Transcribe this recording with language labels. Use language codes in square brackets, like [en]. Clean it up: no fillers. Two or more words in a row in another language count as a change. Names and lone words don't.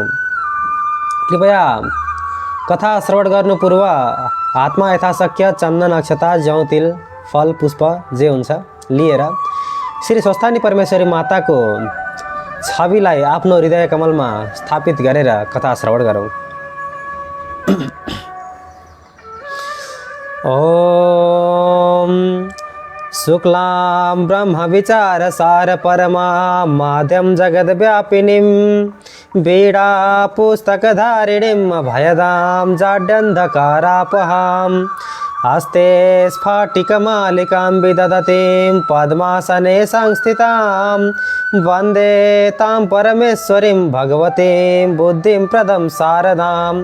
[ne] कृपया कथा श्रवण गर्नु पूर्व हातमा यथाशक्य चन्दन अक्षता जौ तिल फल पुष्प जे हुन्छ लिएर श्री स्वस्थानी परमेश्वरी माताको छविलाई आफ्नो हृदय कमलमा स्थापित गरेर कथा श्रवण गरौँ। [sa] ओम शुक्लां ब्रह्म विचार सार परमा माध्यम जगद्व्यापिनीं वीणा पुस्तकधारिणीं भयदां जाड्यन्धकारापहां हस्ते स्फटिकमालिकां विदधतीं पद्मासने संस्थितां वन्दे तां परमेश्वरीं भगवतीं बुद्धिं प्रदं शारदाम्।